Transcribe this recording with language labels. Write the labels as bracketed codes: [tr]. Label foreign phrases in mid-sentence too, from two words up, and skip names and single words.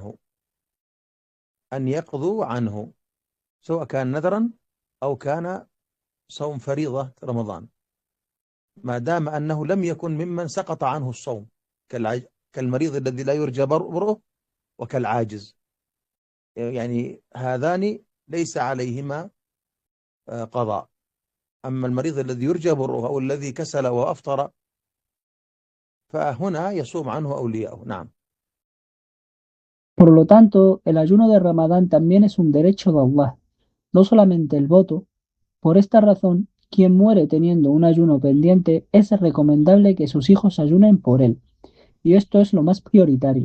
[ar] عنه سواء كان نذرا أو كان صوم فريضة رمضان، ما دام أنه لم يكن ممن سقط عنه الصوم كالمريض الذي لا يرجى برؤه وكالعاجز، يعني هذان ليس عليهما قضاء. أما المريض الذي يرجى برؤه أو الذي كسل وأفطر فهنا يصوم عنه أولياءه. نعم. [es] Por lo tanto, el ayuno de Ramadán también es un derecho de Allah, no solamente el voto. Por esta razón, quien muere teniendo un ayuno pendiente es recomendable que sus hijos ayunen por él, y esto es lo más prioritario.